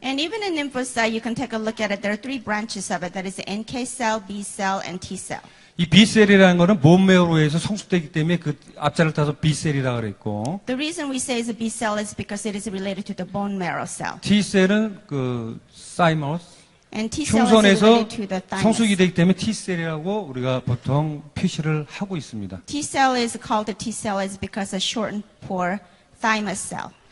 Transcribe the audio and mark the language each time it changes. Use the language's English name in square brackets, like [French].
[English] And even in lymphocyte, you can take a look at it. There are three branches of it. That is the NK cell, B cell, and T cell. [Korean] 이 B 셀이라는 거는 본메어로에서 성숙되기 때문에 그 앞자를 따서 B 셀이라고 그랬고. [English] The reason we say it's a B cell is because it is related to the bone marrow cell. [Korean] T 셀은 사이머스, [English] And T cell is [Korean] 흉선에서 [English] related to the [Korean] 성숙이 되기 때문에 T 셀이라고 우리가 보통 표시를 하고 있습니다. [English] T cell is called the T cell is because it's shortened for thymus cell.